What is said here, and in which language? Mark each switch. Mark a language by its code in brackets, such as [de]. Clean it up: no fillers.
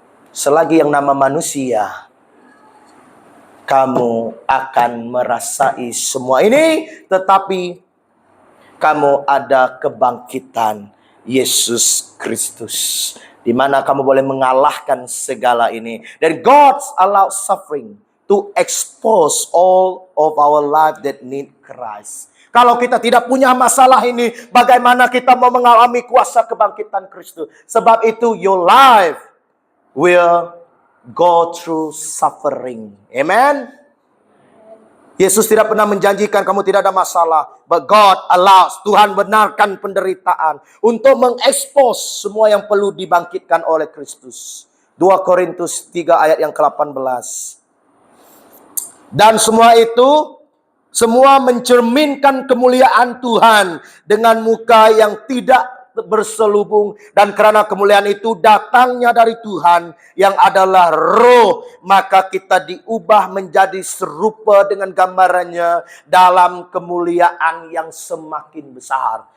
[ms] Selagi yang nama manusia, kamu akan merasai semua ini, tetapi kamu ada kebangkitan Yesus Kristus, di mana kamu boleh mengalahkan segala ini. [en] Dan God allows suffering to expose all of our life that need Christ. [ms] Kalau kita tidak punya masalah ini, bagaimana kita mau mengalami kuasa kebangkitan Kristus? Sebab itu [en] your life will go through suffering. Amen. [ms] Yesus tidak pernah menjanjikan kamu tidak ada masalah. [en] But God allows, [ms] Tuhan benarkan penderitaan untuk mengekspos semua yang perlu dibangkitkan oleh Kristus. 2 Korintus 3 ayat yang ke-18. Dan semua itu, semua mencerminkan kemuliaan Tuhan dengan muka yang tidak berselubung, dan karena kemuliaan itu datangnya dari Tuhan yang adalah Roh, maka kita diubah menjadi serupa dengan gambarannya dalam kemuliaan yang semakin besar.